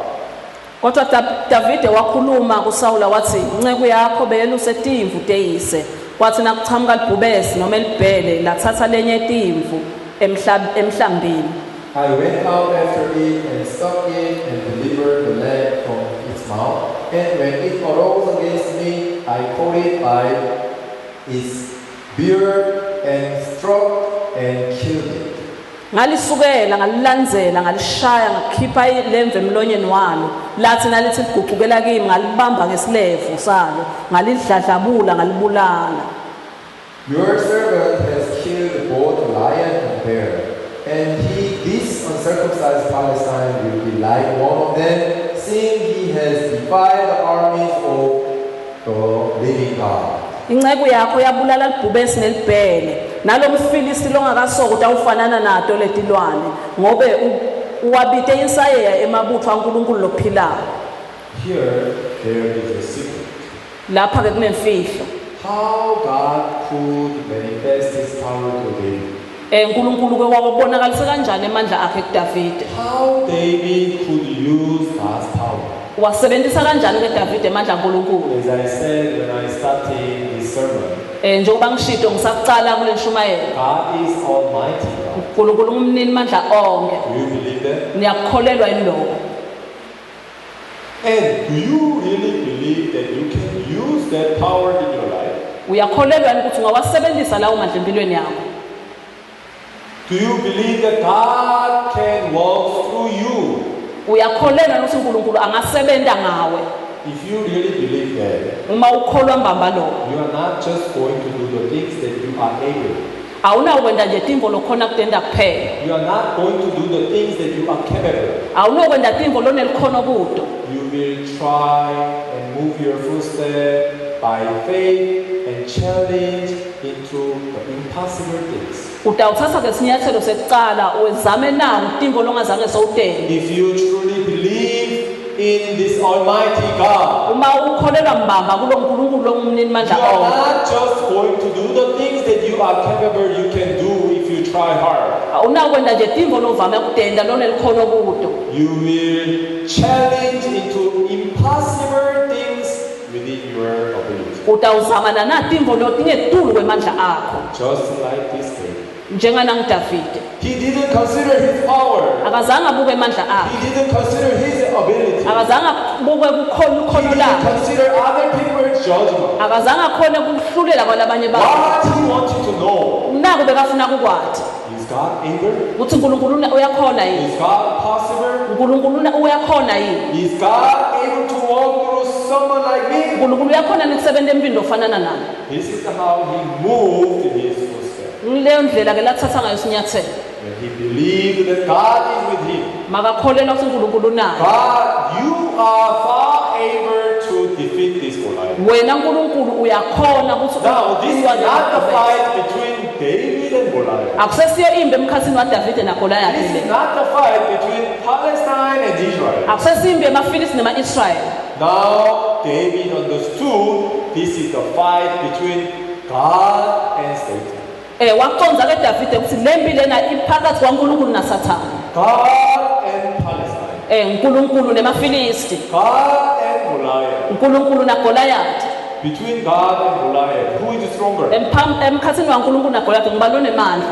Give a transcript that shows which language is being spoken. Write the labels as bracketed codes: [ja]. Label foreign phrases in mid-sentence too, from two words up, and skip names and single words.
[ss] Kodwa Davide wakhuluma kuSawula wathi inceku yakho beyeluse timvu teyise kwathi nakuchamuka libhubesi noma elibhele lathatha lenye timvu emhlambini. [en] I went out after it and struck it and delivered the lamb from its mouth. And when it arose against me, I caught it by its beard and struck and killed it. [ss] Ngalisukela ngalilandzela ngalishaya ngakhipha ilemvu emlonyeni walo lathi nalithi liguqukela kimi ngalibamba ngesilevu salo ngalidladlabula ngalibulala. [en] Your servant has killed both lion and bear, and this uncircumcised Palestine will be like one of them, seeing he has defied the armies of the living God. [ss] Inceku yakho yabulala libhubesi nelibhele nalo mfilisti longakasoka ukuthi awufanana nato letilwane ngobe uwabite insayeya emabutho kaNkulunkulu lophilayo. [en] Here there is a secret. [ss] Lapha ke kunemfihlo. [en] How God could manifest his power to David. [ss] uNkulunkulu ke wabonakalisa kanjani amandla akhe kuDavide. [en] How David could use God's power. [ss] Wasebenzisa kanjani ke Davide amandla kaNkulunkulu. [en] As I said when I started this sermon, [ss] njengoba ngishito ngisaqala kule nshumayelo. [en] God is almighty God. [ss] uNkulunkulu umnini mandla onke. [en] Do you believe that? [ss] Niyakholelwa yini lokho? [en] And do you really believe that you can use that power in your life? [ss] Uyakholelwa yini ukuthi ungawasebenzisa lawo mandla empilweni yakho? [en] Do you believe that God can work through you? [ss] Uyakholelwa ukuthi uNkulunkulu angasebenta ngawe? [en] If you really believe that, [ss] Uma ukholwa mbamba lo, [en] you are not just going to do the things that you are able. [ss] awunakwenda nje timvo lokhona kutenda kuphela. [en] You are not going to do the things that you are capable. [ss] Awunokwenda timvo lonelikhono kuto. [en] You will try and move your footstep by faith and challenge into the impossible things. [ss] Utawuthatha ke sinyathelo sekucala wezame nawo timvo longazange sowutende. [en] If you truly believe in this almighty God, [ss] Uma ukholelwa mbamba kulo uNkulunkulu lomnini mandla [en] you are [ss] onke. [en] not just going to do the things that you are capable you can do if you try hard. [ss] Awunakwenda nje timvo lovame kutenda lonelikhono kuto. [en] You will challenge into impossible things within your ability. [ss] Utawuzamana na timvo lotingetulu kwemandla akho. [en] Just like this day. [ss] Njengana nguDavide. [en] He didn't consider his power. [ss] Akazange abuke amandla akhe. [en] He didn't consider his ability. [ss] Akazange abuke [en] He [ss] ukhono [en] didn't [ss] lakhe. [en] consider other people's judgment. [ss] Akazange akhone ukuhlulela kwalabanye bantu. [en] What he wanted to know, [ss] Naku bekafuna ukwathi [en] is God able? [ss] ukuthi uNkulunkulu uyakhona yini? [en] Is God possible? [ss] uNkulunkulu uyakhona yini? [en] Is God able to walk through someone like me? [ss] uNkulunkulu uyakhona nikusebenta empini ofanana nami. [en] This is how he moved in his footsteps. [ss] Leyo ndlela ke lathatha ngayo sinyathelo. [en] When he believed that God is with him. [ss] Makakholelwa ukuthi uNkulunkulu naye. [en] God, you are far able to defeat this Goliath. [ss] Wena uNkulunkulu uyakhona ukuthi [en] Now, this is not the fight between David and Goliath. [ss] Akusesiyo imbe emkhathini waDavide naGoliath [en] This [ss] le. [en] is not the fight between Palestine and Israel. [ss] Akusesiyo imbe emafilisti nemaIsrael. [en] Now, David understood this is the fight between God and Satan. [ss] Wakuconza ke Davide ukuthi lempi lena iphakathi kwaNkulunkulu naSathane. [en] God and Palestine. [ss] uNkulunkulu nemafilisti. [en] God and Goliath. [ss] uNkulunkulu naGoliath. [en] Between God and Goliath, who is stronger? [ss] Emkhathini waNkulunkulu naGoliath ngibani onemandla?